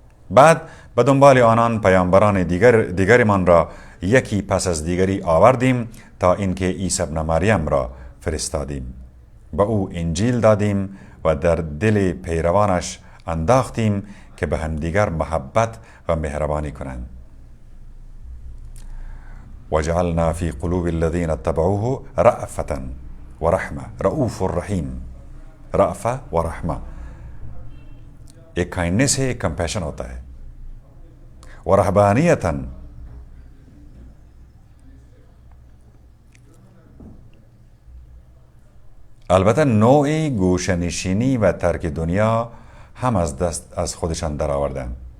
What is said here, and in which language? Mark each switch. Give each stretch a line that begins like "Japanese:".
Persian: بعد به دنبال آنان پیامبران دیگرمان را یکی پس از دیگری آوردیم تا اینکه عیسی ابن مریم را فرستادیم. به او انجیل دادیم و در دل پیروانش انداختیم که به همدیگر محبت و مهربانی کنند.
Arabic: وجعلنا في قلوب الذين اتبعوه رأفة ورحمة. رؤوف الرحیم.
Urdu: رأفة و رحمة ایک کائنڈنس ہے، ایک کمپیشن ہوتا ہے.
Persian: و رہبانیتاً، البته نوعی گوشه‌نشینی و ترک دنیا هم از خودشان در آوردن.